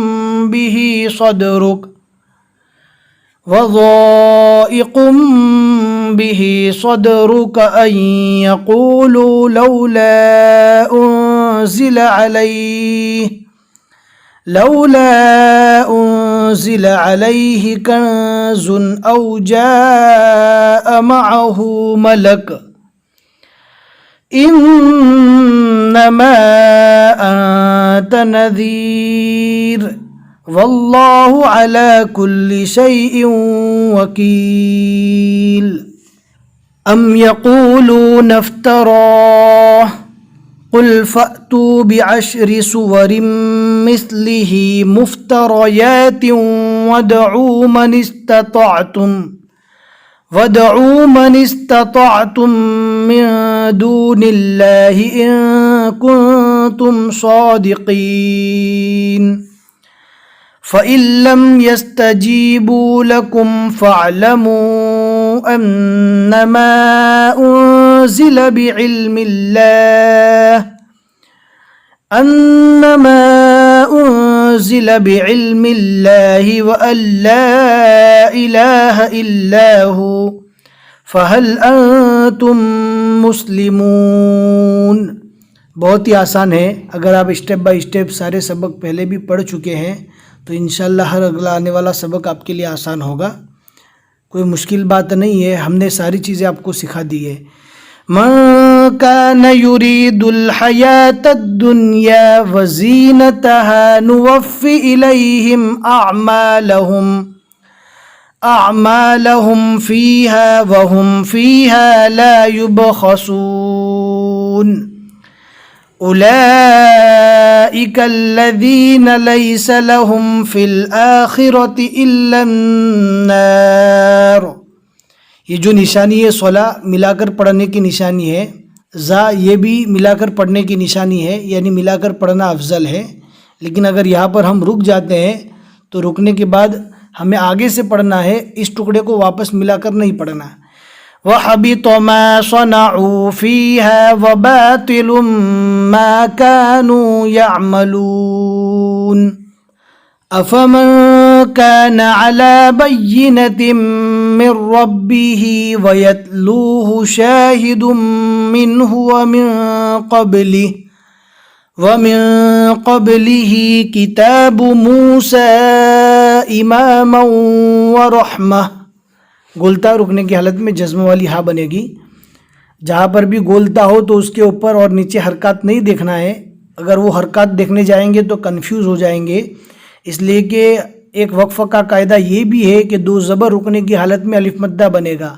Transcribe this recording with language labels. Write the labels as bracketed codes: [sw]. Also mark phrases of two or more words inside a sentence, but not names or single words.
[ar] به صدرك أن يقولوا لولا أنزل عليه كنز أو جاء معه ملك إنما أنت نذير والله على كل شيء وكيل. أم يقولون افتراه قل فأتوا بعشر سور مثله مفتريات وادعوا من استطعتم من دون الله إن كنتم صادقين. فإن لم يستجيبوا لكم فاعلموا أنما أنزل بعلم الله وأن لا إله إلا هو فهل أنتم مسلمون. [ur] بہت ہی آسان ہے. اگر آپ [en] step by step [ur] سارے سبق پہلے بھی پڑھ چکے ہیں تو ان شاء اللہ ہر اگلا آنے والا سبق آپ کے لیے آسان ہوگا. کوئی مشکل بات نہیں ہے، ہم نے ساری چیزیں آپ کو سکھا دی ہے. [ar] من كان يريد الحياة الدنيا وزينتها نوف إليهم أعمالهم فيها وهم فيها لا يبخسون. أولئك الذين ليس لهم في الآخرة إلا النار. [ur] یہ جو نشانی ہے صلے ملا کر پڑھنے کی نشانی ہے، ز یہ بھی ملا کر پڑھنے کی نشانی ہے، یعنی ملا کر پڑھنا افضل ہے. لیکن اگر یہاں پر ہم رک جاتے ہیں تو رکنے کے بعد ہمیں آگے سے پڑھنا ہے، اس ٹکڑے کو واپس ملا کر نہیں پڑھنا. [ar] وحبط ما صنعوا فيها وباطل ما كانوا يعملون. أفمن كان على بينة من ربه ويتلوه شاهد منه ومن قبله كتاب موسى إماما ورحمة. [ur] گولتا رکنے کی حالت میں جزم والی ہا بنے گی. جہاں پر بھی گولتا ہو تو اس کے اوپر اور نیچے حرکات نہیں دیکھنا ہے. اگر وہ حرکات دیکھنے جائیں گے تو کنفیوز ہو جائیں گے. اس لیے کہ ایک وقفہ کا قاعدہ یہ بھی ہے کہ دو زبر رکنے کی حالت میں الف مدہ بنے گا.